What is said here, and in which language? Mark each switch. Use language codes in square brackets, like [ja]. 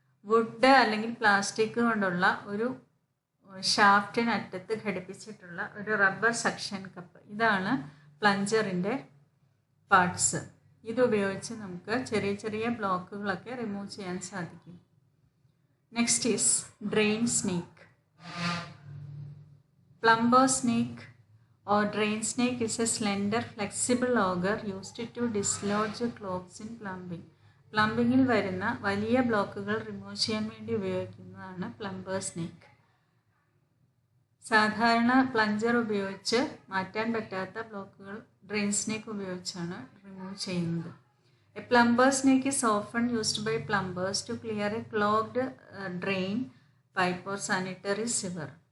[ml] Would അല്ലെങ്കിൽ plastic കൊണ്ടുള്ള ഒരു ഷാഫ്റ്റിനറ്റത്ത് ഘടിപ്പിച്ചിട്ടുള്ള ഒരു റബ്ബർ സക്ഷൻ കപ്പ്. ഇതാണ് പ്ലഞ്ചറിൻ്റെ പാർട്സ്. ഇതുപയോഗിച്ച് നമുക്ക് ചെറിയ ചെറിയ ബ്ലോക്കുകളൊക്കെ റിമൂവ് ചെയ്യാൻ സാധിക്കും. [en] Next is drain snake. Plumber snake or drain snake is a slender flexible auger used to dislodge clogs in plumbing. [ml] പ്ലംബിങ്ങിൽ വരുന്ന വലിയ ബ്ലോക്കുകൾ റിമൂവ് ചെയ്യാൻ വേണ്ടി ഉപയോഗിക്കുന്നതാണ് പ്ലംബർ സ്നേക്ക്. സാധാരണ പ്ലഞ്ചർ ഉപയോഗിച്ച് മാറ്റാൻ പറ്റാത്ത ബ്ലോക്കുകൾ ഡ്രെയിൻ സ്നേക്ക് ഉപയോഗിച്ചാണ് റിമൂവ് ചെയ്യുന്നത്. [en] A plumber snake is often used by plumbers to clear a clogged drain pipe or sanitary sewer.